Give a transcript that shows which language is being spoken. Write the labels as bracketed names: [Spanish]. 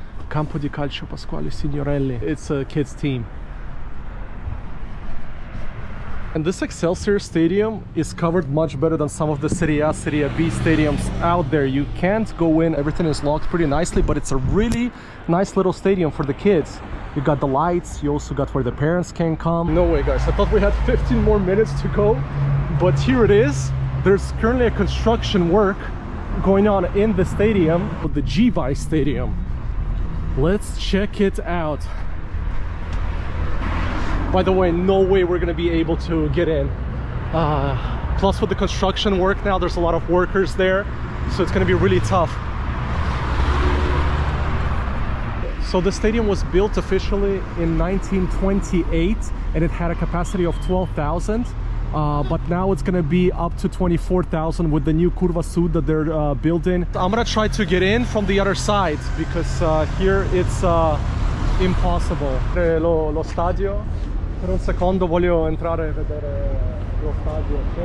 [Italian] Campo di Calcio Pasquale Signorelli. [English] It's a kids team. And this Excelsior stadium is covered much better than some of the Serie A, Serie B stadiums out there. You can't go in, everything is locked pretty nicely, but it's a really nice little stadium for the kids. You got the lights, you also got where the parents can come. No way guys, I thought we had 15 more minutes to go, but here it is. There's currently a construction work going on in the stadium, the GVI Stadium. Let's check it out. By the way, no way we're gonna be able to get in. Plus with the construction work now, there's a lot of workers there, so it's gonna be really tough. So the stadium was built officially in 1928 and it had a capacity of 12,000. But now it's gonna be up to 24,000 with the new Curva Sud that they're building. I'm gonna try to get in from the other side because here it's impossible. [Italian] Lo stadio. Per un secondo voglio entrare e vedere lo stadio.